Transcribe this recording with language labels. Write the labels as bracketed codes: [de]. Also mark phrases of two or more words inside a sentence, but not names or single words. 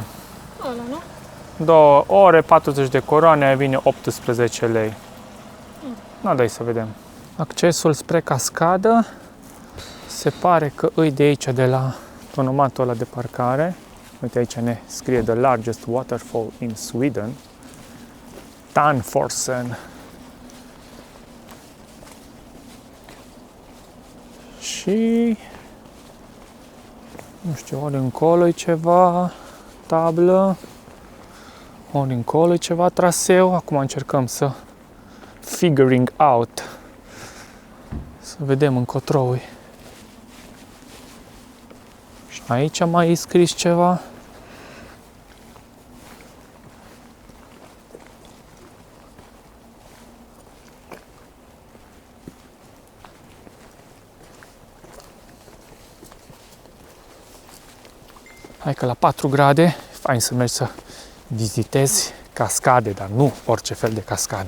[ro] Ăla, nu? 2 ore, 40 de coroane, aia vine 18 lei. Nu, dai să vedem. Accesul spre cascadă se pare că îi de aici, de la tonomatul ăla de parcare. Uite, aici ne scrie [en] The largest waterfall in Sweden. [ro] Tanforsen. Și nu știu, ori încolo e ceva tablă, ori încolo e ceva traseu. Acum încercăm să [en] figuring out, [ro] să vedem încotro -i. Și aici mai e scris ceva. Hai că la 4 grade, fain să mergi să vizitezi cascade, dar nu orice fel de cascadă.